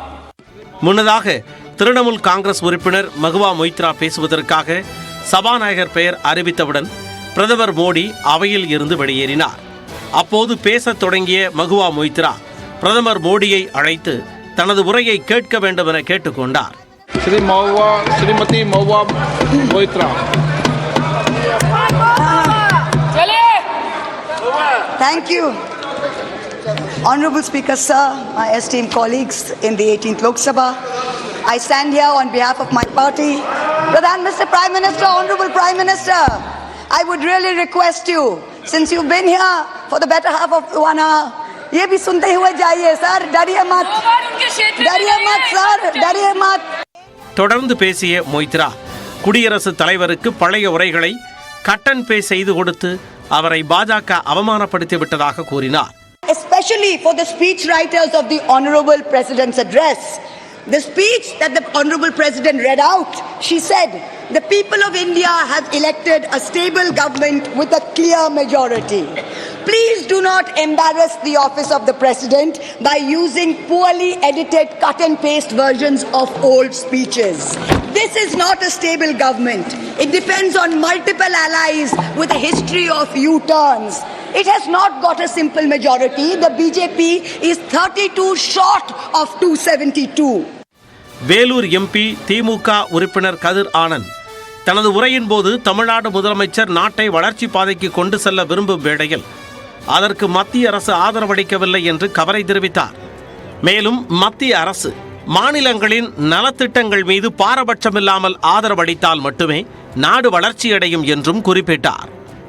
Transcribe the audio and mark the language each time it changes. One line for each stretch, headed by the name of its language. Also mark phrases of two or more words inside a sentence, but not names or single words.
Tamil: முன்னதாக திரிணாமுல் காங்கிரஸ் உறுப்பினர் மகுவா மொய்த்ரா பேசுவதற்காக சபாநாயகர் பெயர் அறிவித்தவுடன் பிரதமர் மோடி அவையில் இருந்து வெளியேறினார். அப்போது பேசத் தொடங்கிய மகுவா மொய்த்ரா பிரதமர் மோடியை அழைத்து தனது உரையை கேட்க வேண்டும் என கேட்டுக்கொண்டார்.
Hindi: श्रीमती महुआ मोइत्रा.
English: Thank you. Honorable Speaker, sir, my esteemed colleagues in the 18th Lok Sabha, I stand here on behalf of my party. Pradhan, Mr. Prime Minister, Honorable Prime Minister, I would really request you, since you've been here for the better half of 1 hour,
Hindi: ये भी सुनते हुए जाइए सर, डरिए मत सर, डरिए मत.
Tamil: தொடர்ந்து பேசிய மொய்த்ரா குடியரசுத் தலைவருக்கு பழைய உரைகளை
English: cut and paste
Tamil: செய்து கொடுத்து அவரை பாஜக அவமானப்படுத்தி விட்டதாக கூறினார்.
English: Especially for the speech writers of the Honorable President's address, the speech that the Honorable President read out, she said, the people of India have elected a stable government with a clear majority. Please do not embarrass the office of the President by using poorly edited cut and paste versions of old speeches. This is not a stable government. It depends on multiple allies with a history of U-turns. It has not got a simple majority. The BJP is 32 short of 272.
Tamil: வேலூர் எம்பி திமுக உறுப்பினர் கதிர் ஆனந்த் தனது உரையின் போது தமிழ்நாடு முதலமைச்சர் நாட்டை வளர்ச்சி பாதைக்கு கொண்டு செல்ல விரும்பும் வேளையில் அதற்கு மத்திய அரசு ஆதரவளிக்கவில்லை என்று கவலை தெரிவித்தார். மேலும் மத்திய அரசு மாநிலங்களின் நலத்திட்டங்கள் மீது பாரபட்சமில்லாமல் ஆதரவளித்தால் மட்டுமே நாடு வளர்ச்சியடையும் என்றும் குறிப்பிட்டார்.